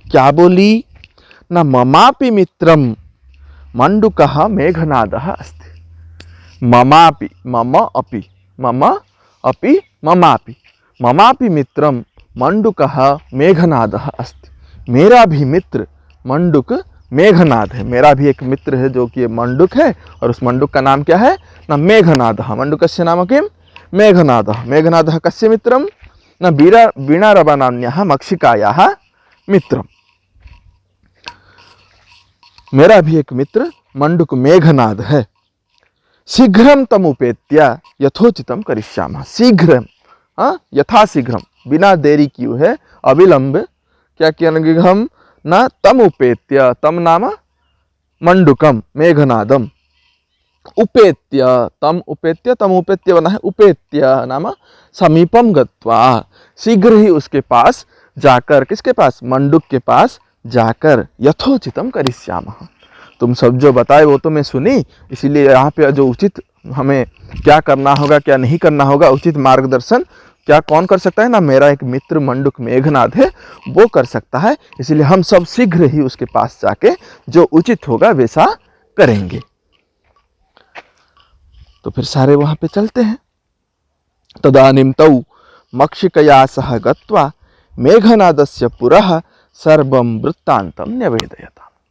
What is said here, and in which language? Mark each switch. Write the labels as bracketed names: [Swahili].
[Hindi] क्या बोली ना, [Sanskrit] ममापि मित्रम मंडूकः मेघनादः अस्ति, ममापि, मम अपि, मम अपि, ममापि, ममापि मित्रम, मंडुकः मेघनादः अस्ति। [Hindi] मेरा भी मित्र मंडुक मेघनाद है। मेरा भी एक मित्र है जो कि मंडुक है, और उस मंडुक का नाम क्या है न मेघनादः। [Sanskrit] मंडुकस्य नाम किं मेघनादः। मेघनादः कस्य मित्रं न वीणारवा नाम्न्याः मक्षिकायाः मित्रम्। [Hindi] मेरा भी एक मित्र मंडुक मेघनाद है। [Sanskrit] शीघ्रं तमुपेत्य यथोचितं करिष्यामः। [Hindi] शीघ्रं, यथाशीघ्रं, बिना देरी किए है, अविलंब क्या किएंगे हम न तमुपेत्य, तम नाम मंडुकम मेघनादम, उपेत्य, तम उपेत्य बना है उपेत्य नाम समीपम गत्वा, शीघ्र ही उसके पास जाकर, किसके पास मंडुक के पास जाकर, यथोचितम करिष्यामः। तुम सब जो बताए वो तो मैं सुनी, इसीलिए यहाँ पे जो उचित हमें क्या करना होगा क्या नहीं करना होगा, उचित मार्गदर्शन क्या कौन कर सकता है ना, मेरा एक मित्र मंडुक मेघनाद है वो कर सकता है। इसलिए हम सब शीघ्र ही उसके पास जाके जो उचित होगा वैसा करेंगे। तो फिर सारे वहां पे चलते हैं। [Sanskrit] तदानीं तौ मक्षिकया सह गत्वा मेघनादस्य पुरः सर्वं वृत्तान्तं न्यवेदयता।